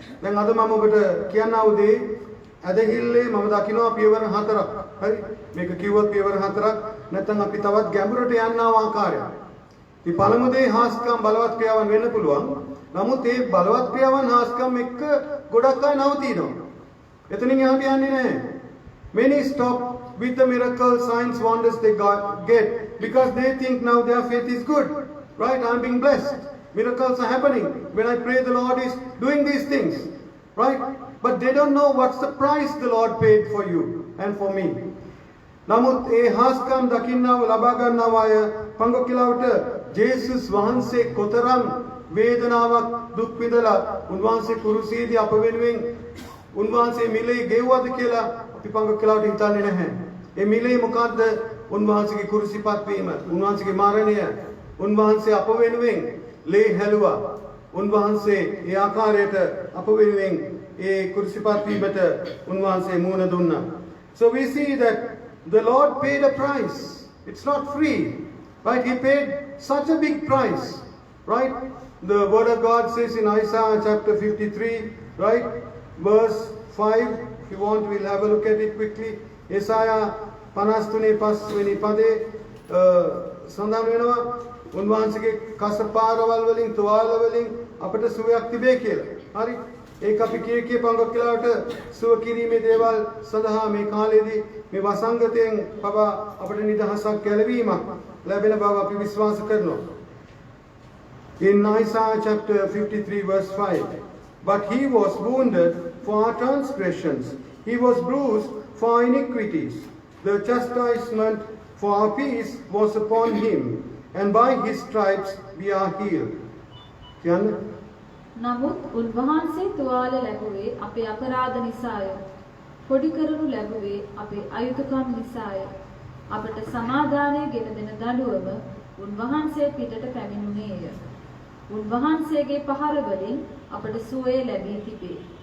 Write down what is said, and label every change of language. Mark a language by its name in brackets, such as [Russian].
[Sinhala] දැන් අද මම ඔබට කියන්න ආවුදේ ඇදහිල්ලේ මම දකිනවා පියවර 4ක්. හරි? මේක කිව්වොත් පියවර 4ක් නැත්නම් අපි තවත් ගැඹුරට යන්නා ආකාරයක්. ඉතින් පළමු දේ හාස්කම් බලවත් ක්‍රියාවන් වෙන්න පුළුවන්. නමුත් ඒ බලවත් ක්‍රියාවන් හාස්කම් එක්ක ගොඩක් අය නවතිනවා. එතනින් එහාට යන්නේ නැහැ. [English] Many stop with the miracle signs wonders they get because they think now their faith is good. Right? I'm being blessed. Miracles are happening. When I pray, the Lord is doing these things. Right? But they don't know what's the price the Lord paid for you and for me. [Sinhala] නමුත් ඒ හාස්කම් දකින්නව ලබා ගන්නව අය පංගොකිලාවට ජේසුස් වහන්සේ කොතරම් වේදනාවක් දුක් විඳලා උන්වහන්සේ කුරුසියේදී අප වෙනුවෙන් උන්වහන්සේ මිලේ ගෙවුවද කියලා අපි පංගොකිලාවට හිතන්නේ නැහැ. ඒ මිලේ මොකද්ද? උන්වහන්සේගේ කුරුසිපත් වීම, උන්වහන්සේගේ මරණය, උන්වහන්සේ අප වෙනුවෙන් ලේ හැලුවා. උන්වහන්සේ ඒ ආකාරයට අප වෙනුවෙන් ඒ කුරුසිපත් වීමට උන්වහන්සේ මුහුණ දුන්නා. [English] So we see that the Lord paid a price. It's not free, right? He paid such a big price, right? The word of God says in Isaiah chapter 53, right? Verse 5. If you want, we'll have a look at it quickly. [Sinhala] Isaiah 53 වෙනි පදේ සඳහන් වෙනවා උන්වහන්සේගේ කසපාරවල් වලින් තුවාල වලින් අපට සුවයක් තිබේ කියලා. හරි? ඒක අපි කී පංගොක්කලාවට සුව කිරීමේ දේවල් සඳහා මේ කාලේදී මේ වසංගතයෙන් පවා අපට නිදහසක් ගැලවීමක් ලැබෙන බව අපි විශ්වාස කරනවා. [English] In Isaiah chapter 53 verse 5, but he was wounded for our transgressions, he was bruised for our iniquities. The chastisement for our peace was upon him, and by his stripes we are healed. [Sinhala] නමුත් උන්වහන්සේ තුවාල ලැබුවේ අපේ අපරාධ නිසාය. පොඩි කරනු ලැබුවේ අපේ අයුතුකම් නිසාය. අපට සමාදානය ගෙන දෙන දඬුවම උන්වහන්සේ පිටට පැමිණුණේය. උන්වහන්සේගේ පහර වලින් අපට සුවය ලැබී තිබේ.